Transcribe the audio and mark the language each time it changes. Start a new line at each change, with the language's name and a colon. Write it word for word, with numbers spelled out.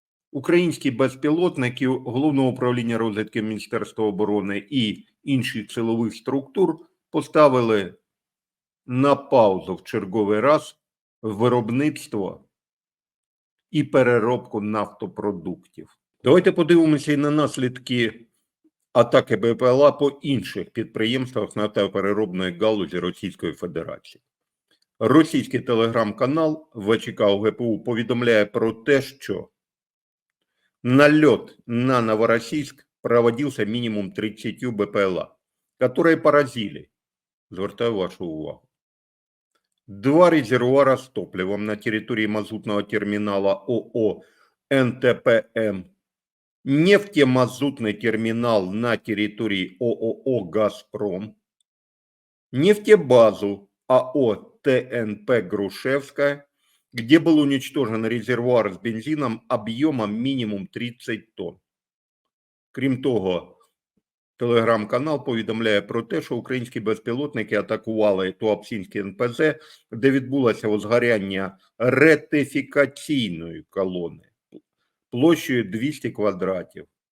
Ukrainian: Українські безпілотники Головного управління розвідки Міністерства оборони і інших силових структур поставили на паузу в черговий раз виробництво і переробку нафтопродуктів. Давайте подивимося і на наслідки атаки БПЛА по інших підприємствах нафтопереробної галузі Російської Федерації. Російський телеграм-канал ВЧК ОГПУ повідомляє про те, що
Russian: налет на Новороссийск проводился минимум тридцатью БПЛА, которые поразили,
Ukrainian: звертаю вашу увагу,
Russian: два резервуара с топливом на территории мазутного терминала ООО «НТПМ», нефтемазутный терминал на территории ООО «Газпром», нефтебазу АО ТНП «Грушевская», где был уничтожен резервуар с бензином объемом минимум тридцать тонн.
Ukrainian: Крім того, телеграм-канал повідомляє про те, що українські безпілотники атакували Туапсінське НПЗ, де відбулося возгоряння ретифікаційної колони площею двісті квадратів.